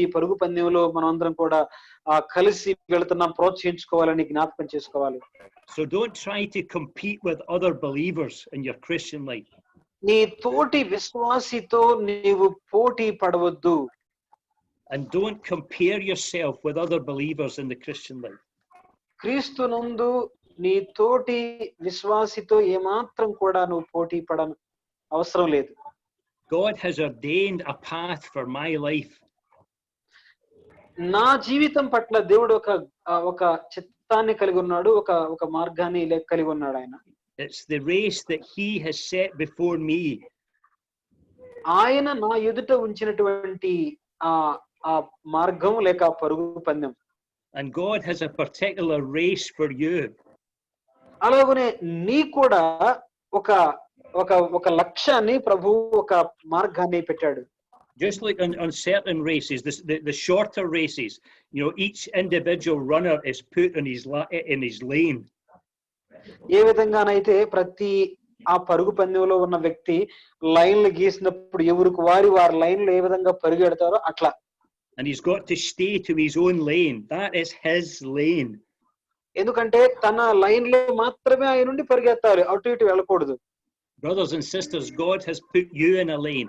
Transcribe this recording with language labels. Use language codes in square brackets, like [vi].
[te] ఈ పరుగు పందెంలో మనం అందరం కూడా కలిసి వెళుతున్నాం, ప్రోత్సహించుకోవాలని జ్ఞాపకం చేసుకోవాలి. [en] So don't try to compete with other believers in your Christian life. [te] నీ తోటి విశ్వాసితో నీవు పోటీ పడవద్దు. [en] And don't compare yourself with other believers in the Christian life. [te] క్రీస్తునందు నీ తోటి విశ్వాసితో ఏమాత్రం కూడా నువ్వు పోటీ పడను అవసరం లేదు. [en] God has ordained a path for my life. [te] నా జీవితం పట్ల దేవుడు ఒక చిత్తాన్ని కలిగి ఉన్నాడు, ఒక మార్గాన్ని కలిగి ఉన్నాడు ఆయన. [en] It's the race that he has set before me. [te] ఆయన నా ఎదుట ఉంచినటువంటి ఆ మార్గం లేక పరుగు పందెం. [en] And God has a particular race for you. [te] అలాగనే నీ కూడా ఒక లక్ష్యాన్ని ప్రభు ఒక మార్గాన్ని పెట్టాడు. [en] Just like on certain races, the shorter races, each individual runner is put in his lane. [te] ఏ విధంగానైతే ప్రతి ఆ పరుగు పందెంలో ఉన్న వ్యక్తి లైన్లు గీసినప్పుడు ఎవరికి వారి లైన్లో ఏ విధంగా పరిగెడతారో అట్లా. [en] And he's got to stay to his own lane. That is his lane. [te] ఎందుకంటే తన లైన్ లో మాత్రమే ఆయన నుండి పరిగెత్తాలి, అటు ఇటు వెళ్ళకూడదు. [en] Brothers and sisters, God has put you in a lane.